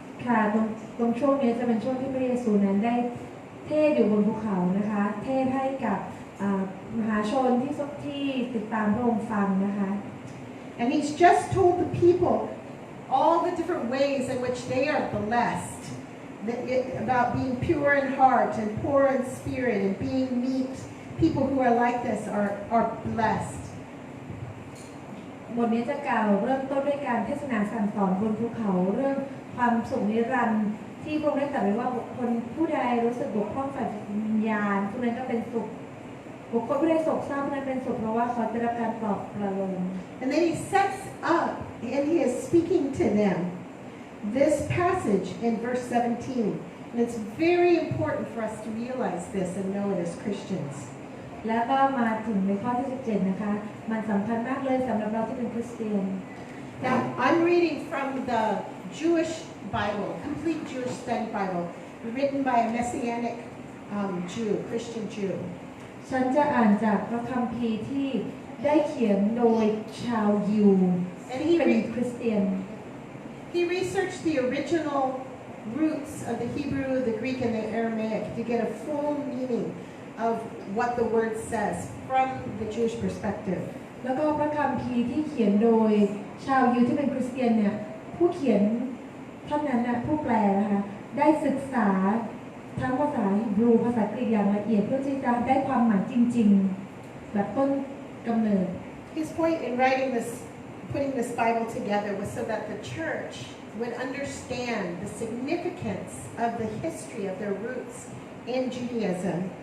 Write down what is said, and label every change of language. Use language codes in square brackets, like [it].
[th] ค่ะตรงช่วงนี้จะเป็นช่วงที่พระเยซูนั้นได้เทศอยู่บนภูเขานะคะเทศให้กับมหาชนที่ติดตามพระองค์ฟังนะคะ [en] And he's just told the people all the different ways in which they are blessed, about being pure in heart and poor in spirit and being meek. People who are like this are blessed. [th] บทนี้จะกล่าวเริ่มต้นด้วยการเทศนาสั่งสอนบนภูเขาเรื่องความสุขนิรันดร์ที่พระองค์ได้ตรัสไว้ว่าบุคคลผู้ใดรู้สึกบกพร่องฝ่ายวิญญาณผู้นั้นก็เป็นสุขบุคคลผู้ใดโศกเศร้าผู้นั้นเป็นสุขเพราะว่าเขาได้รับการปลอบประโลม [en] And then he sets up and he is speaking to them this passage in verse 17. And it's very important for us to realize this and know it as Christians. [th] แล้วก็มาถึงในข้อที่ 17 นะคะมันสำคัญมากเลยสำหรับเราที่เป็นคริสเตียน [en] Now, I'm reading from the Jewish Bible, complete Jewish study Bible, written by a Messianic Jew, Christian Jew. [th] ฉันจะอ่านจากพระคัมภีร์ที่ได้เขียนโดยชาวยิวที่เป็นคริสเตียน [en] He researched the original roots of the Hebrew, the Greek, and the Aramaic to get a full meaning of what the word says from the Jewish perspective. [th] แล้วก็พระคัมภีร์ที่เขียนโดยชาวยิวที่เป็นคริสเตียนเนี่ยผู้เขียนท่านนั้นนะผู้แปลนะคะได้ศึกษาทั้งภาษาฮีบรูภาษากรีกอย่างละเอียดเพื่อที่จะได้ความหมายจริงๆแบบต้นกำเนิด [en] His point in writing this, putting this Bible together was so that the church would understand the significance of the history of their roots in Judaism.